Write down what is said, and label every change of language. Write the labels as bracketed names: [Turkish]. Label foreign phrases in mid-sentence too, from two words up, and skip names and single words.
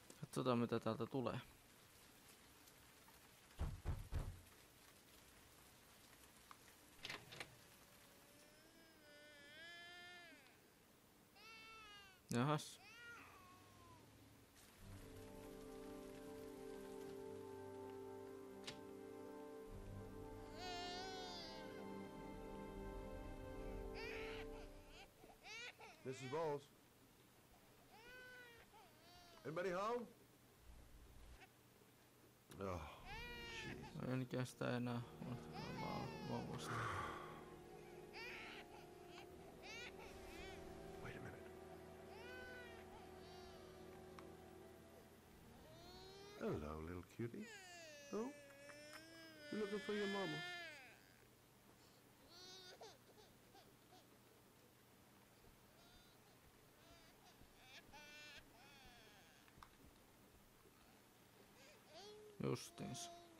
[Finnish] Katsotaan mitä täältä tulee. Jahas. [English] Mrs. Bowles? Anybody home? Oh, jeez. [Finnish] En kestä enää. Vauvasta. [English] Wait a minute. Hello, little cutie. Oh? You looking for your mama? [Finnish] Justiinsa.